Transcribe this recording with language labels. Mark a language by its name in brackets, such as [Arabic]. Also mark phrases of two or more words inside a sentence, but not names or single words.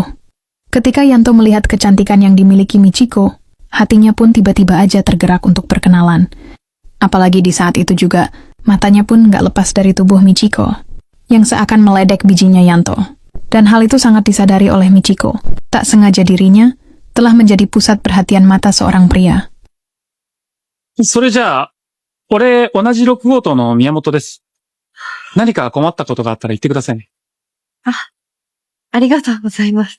[Indonesian] Ketika Yanto melihat kecantikan yang dimiliki Michiko, hatinya pun tiba-tiba aja tergerak untuk berkenalan. Apalagi di saat itu juga, matanya pun gak lepas dari tubuh Michiko, yang seakan meledek bijinya Yanto. Dan hal itu sangat disadari oleh Michiko. Tak sengaja dirinya telah menjadi pusat perhatian mata seorang pria. [Japanese] それじゃあ、俺、同じ6号棟の宮本です。何か困ったことがあったら言ってくださいね。ありがとうございます。